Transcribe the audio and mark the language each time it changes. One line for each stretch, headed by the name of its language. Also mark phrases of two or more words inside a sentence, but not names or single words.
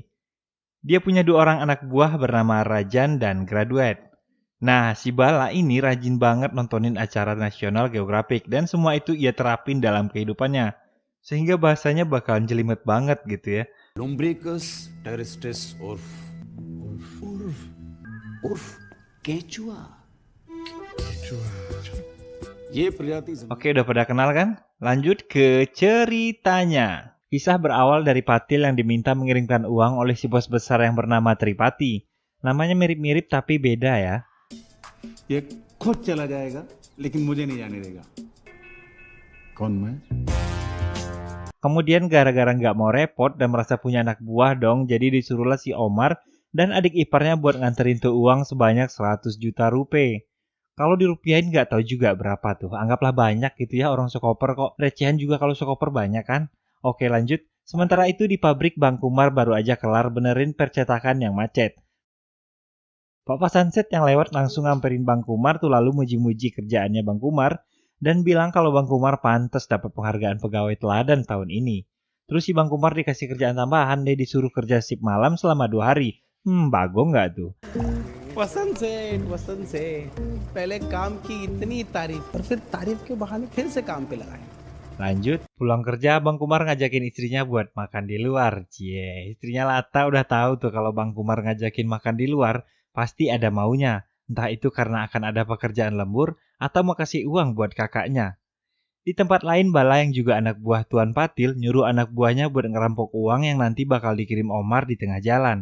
Indonesian: Dia punya dua orang anak buah bernama Rajan dan Graduate. Nah, si Bala ini rajin banget nontonin acara National Geographic dan semua itu ia terapin dalam kehidupannya. Sehingga bahasanya bakalan jelimet banget gitu ya.
Hindi: Lumbricus terrestris urf. Urf केचुआ ये प्रजाति
Indonesian: Oke, udah pada kenal kan? Lanjut ke ceritanya. Kisah berawal dari Patil yang diminta mengirimkan uang oleh si bos besar yang bernama Tripati. Namanya mirip-mirip tapi beda ya.
Hindi: ये खुद चला जाएगा लेकिन मुझे नहीं जाने देगा कौन मैं
Indonesian: Kemudian gara-gara nggak mau repot dan merasa punya anak buah dong, jadi disuruhlah si Omar dan adik iparnya buat nganterin tuh uang sebanyak 100 juta rupiah. Kalau dirupiahin nggak tahu juga berapa tuh. Anggaplah banyak gitu ya, orang sekoper kok. Recehan juga kalau sekoper banyak kan. Oke lanjut. Sementara itu di pabrik Bang Kumar baru aja kelar benerin percetakan yang macet. Bapak Sunset yang lewat langsung ngamperin Bang Kumar tuh lalu muji-muji kerjaannya Bang Kumar dan bilang kalau Bang Kumar pantas dapat penghargaan pegawai teladan tahun ini. Terus si Bang Kumar dikasih kerjaan tambahan, dia disuruh kerja shift malam selama 2 hari. Bagong nggak tuh?
Hindi: वसंत से पहले काम की इतनी तारीफ और फिर तारीफ के बहाने फिर से काम पे लगाए।
Indonesian: Lanjut, pulang kerja Bang Kumar ngajakin istrinya buat makan di luar. Cie, istrinya Lata udah tahu tuh kalau Bang Kumar ngajakin makan di luar, pasti ada maunya. Entah itu karena akan ada pekerjaan lembur atau mau kasih uang buat kakaknya. Di tempat lain, Bala yang juga anak buah Tuan Patil nyuruh anak buahnya buat ngerampok uang yang nanti bakal dikirim Omar di tengah jalan.